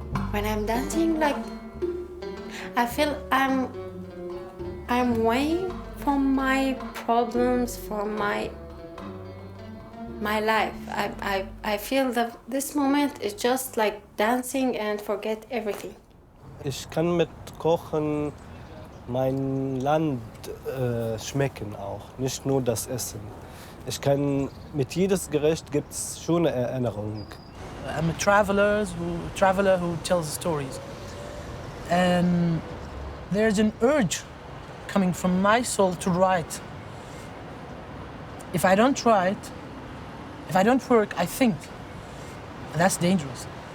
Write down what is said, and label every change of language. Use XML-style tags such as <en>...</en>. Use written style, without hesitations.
<en>When I'm dancing, like, I feel I'm away from my problems, from my life. I feel that this moment is just like dancing and forget everything.</en> <de>Ich kann mit Kochen mein Land schmecken auch, nicht nur das Essen. Ich kann mit jedes Gericht gibt's schöne Erinnerungen.</de> <en>I'm a traveler who tells stories. And there's an urge coming from my soul to write. If I don't write, if I don't work, I think. And that's dangerous.</en>